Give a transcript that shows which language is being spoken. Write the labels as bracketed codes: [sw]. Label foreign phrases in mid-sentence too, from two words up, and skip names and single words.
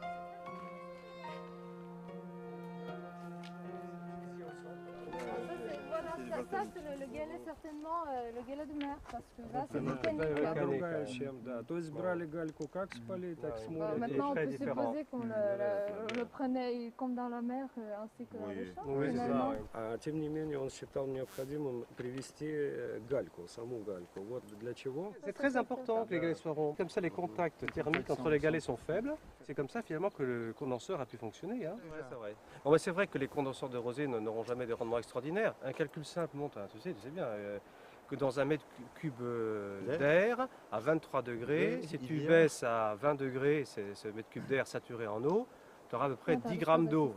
[fr] Ça, c'est le galet, certainement, le galet de mer, parce que là, c'est mécanique. Maintenant, on peut supposer qu'on le prenait comme dans la mer, ainsi que dans le champ. Oui, c'est ça. [ru] Тем не менее, он считал необходимым привести гальку, саму гальку. Вот для чего? [fr] C'est très important que les galets soient ronds. Comme ça, les contacts thermiques entre les galets sont faibles. C'est comme ça finalement que le condenseur a pu fonctionner. Hein. Ouais, c'est vrai. Bon, bah, c'est vrai que les condenseurs de rosée n'auront jamais des rendements extraordinaires. Un calcul simple montre, hein, tu sais bien, que dans un mètre cube d'air à 23 degrés, si tu baisses à 20 degrés, ce mètre cube d'air saturé en eau, tu auras à peu près 10 grammes d'eau.